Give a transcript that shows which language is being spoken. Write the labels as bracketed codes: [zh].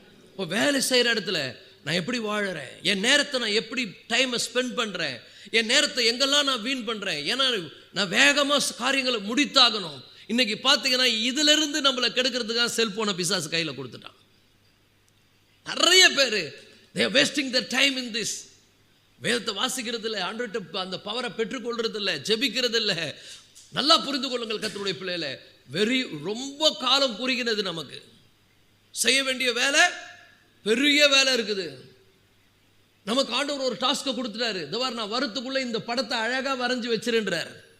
[ta] இப்போ வேலை செய்கிற இடத்துல நான் எப்படி வாழறேன், என் நேரத்தை நான் எப்படி டைமை ஸ்பெண்ட் பண்ணுறேன், என் நேரத்தை எங்கெல்லாம் நான் வீண் பண்ணுறேன், ஏன்னா நான் வேகமாக காரியங்களை முடித்தாகணும். இன்றைக்கி பார்த்தீங்கன்னா இதிலிருந்து நம்மளை கெடுக்கிறதுக்காக செல்ஃபோனை பிசாசு கையில் கொடுத்துட்டான். நிறைய பேர் [en] they are wasting their time in this. [ta] வேதத்தை வாசிக்கிறது இல்லை, ஆண்டவர்கிட்ட அந்த பவரை பெற்றுக்கொள்றது இல்லை, ஜெபிக்கிறது இல்லை. நல்லா புரிந்து கொள்ளுங்கள் கர்த்தருடைய பிள்ளைகளை, ரொம்ப காலம் குறுகினது. நமக்கு செய்ய வேண்டிய வேலை பெரிய வேலை இருக்குது. நமக்கு ஆண்டவர் ஒரு டாஸ்க்கை கொடுத்துட்டாரு, இதுவார் நான் வரத்துக்குள்ளே இந்த படத்தை அழகாக வரைஞ்சி வச்சிருன்றார்.